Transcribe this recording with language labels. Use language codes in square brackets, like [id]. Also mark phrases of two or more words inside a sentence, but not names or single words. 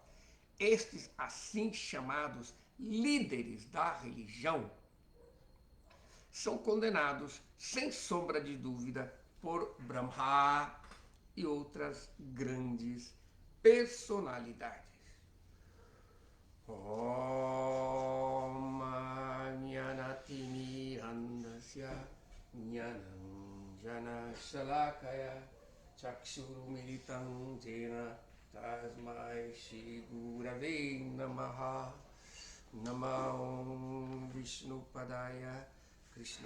[pt] Estes assim chamados líderes da religião são condenados, sem sombra de dúvida, por Brahma e outras grandes personalidades. [sa] ॐ अज्ञानतिमिर अन्धस्य ज्ञानाञ्जन शलाकया चक्षुरुन्मीलितं येन तस्मै श्री गुरवे नमः नमः विष्णु पादाय कृष्ण